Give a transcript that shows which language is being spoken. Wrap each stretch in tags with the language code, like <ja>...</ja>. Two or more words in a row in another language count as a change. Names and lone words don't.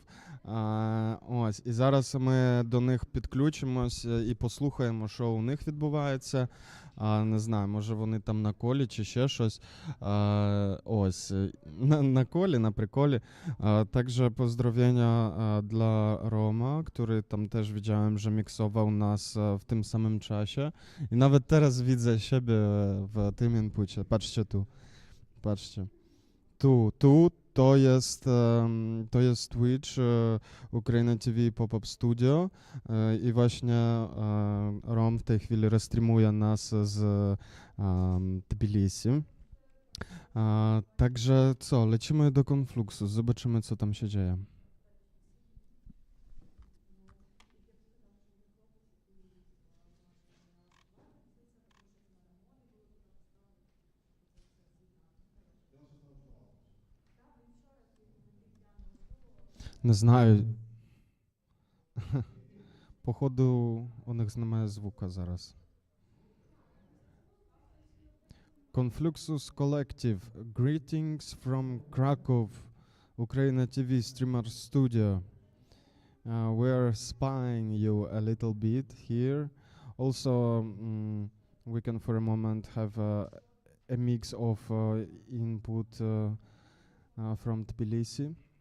<uk>Ось, і зараз ми до них підключимось і послухаємо, що у них відбувається. Не знаю, може вони там на колі чи ще щось. Ось, на колі, на приколі. Також поздравлення для Рома,</uk> <pl>który tam też widziałem, że miksował nas w tym samym czasie. I nawet teraz widzę siebie w tym inpucie. Patrzcie tu. Patrzcie. Tu to jest Twitch UKRAiNATV Pop-Up Studio i właśnie Rom w tej chwili restreamuje nas z Tbilisi. Także co, lecimy do Confluxu, zobaczymy co tam się dzieje.</pl> <uk>Не знаю. Походу, у них немає звука зараз.</uk> <en>Confluxus Collective. Greetings from Krakow. UKRAiNATV streamer studio. We're spying you a little bit here. Also, we can for a moment have a mix of input from Tbilisi.</en>